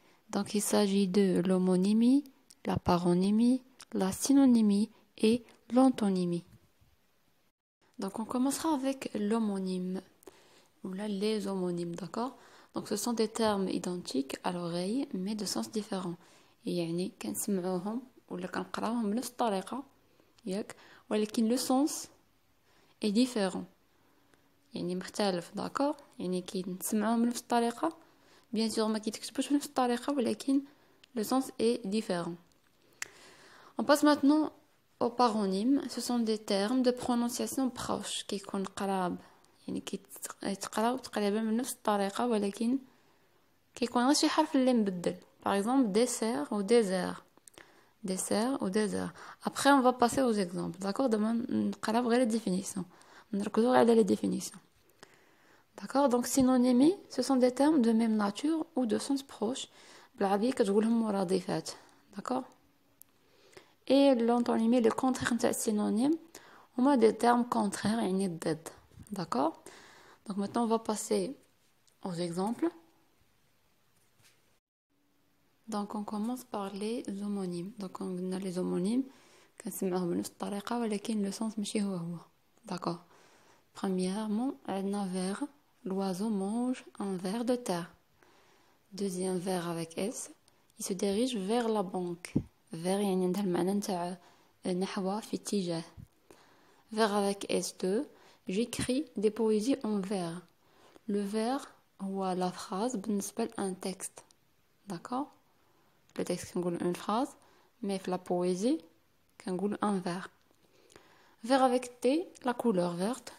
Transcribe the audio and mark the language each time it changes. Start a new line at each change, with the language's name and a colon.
French: Donc il s'agit de l'homonymie, la paronymie, la synonymie et l'antonymie. Donc on commencera avec l'homonyme, ou là les homonymes, d'accord? Donc ce sont des termes identiques à l'oreille mais de sens différents.
Arabic: يعني كنسمعوهم ولا كنقراوهم بنفس الطريقة ياك ولكن
French: le sens est différent.
Arabic: يعني مختلف داكور يعني كي نسمعوهم بنفس الطريقة
French: bien sûr
Arabic: ما كيتكتبوش بنفس الطريقة ولكن
French: le sens est différent. On passe maintenant aux paronymes. Ce sont des termes de prononciation proches
Arabic: كيكون قراب يعني كيتقراو تقريبا بنفس الطريقة ولكن كيكون غير شي حرف اللي مبدل.
French: Par exemple dessert ou désert. Dessert ou désert. Après on va passer aux exemples. D'accord?
Arabic: دابا نقراو غير
French: les définitions.
Arabic: نركزوا على
French: les définitions. D'accord? Donc synonymie, ce sont des termes de même nature ou de sens proche.
Arabic: بالعربية كتقولهم مرادفات. D'accord?
French: Et l'antonymie, le contraire de synonyme, on a des termes contraires et une ضد. D'accord? Donc maintenant on va passer aux exemples. Donc on commence par les homonymes. Donc on a les homonymes
Arabic: كنسمعوهم بنفس الطريقة ولكن
French: le sens
Arabic: ماشي هو.
French: D'accord? Premièrement, un verre. L'oiseau mange un ver de terre. Deuxième vers avec S. Il se dirige vers la banque.
Arabic: Vers يعني عندها المعنى نتاع نحو في اتجاه.
French: Vers avec S2. J'écris des poésies en vers. Le vers هو la phrase بالنسبة un texte. D'accord? Le texte كنقول une phrase. Mais la poésie كنقول un vers. Vers avec T. La couleur verte.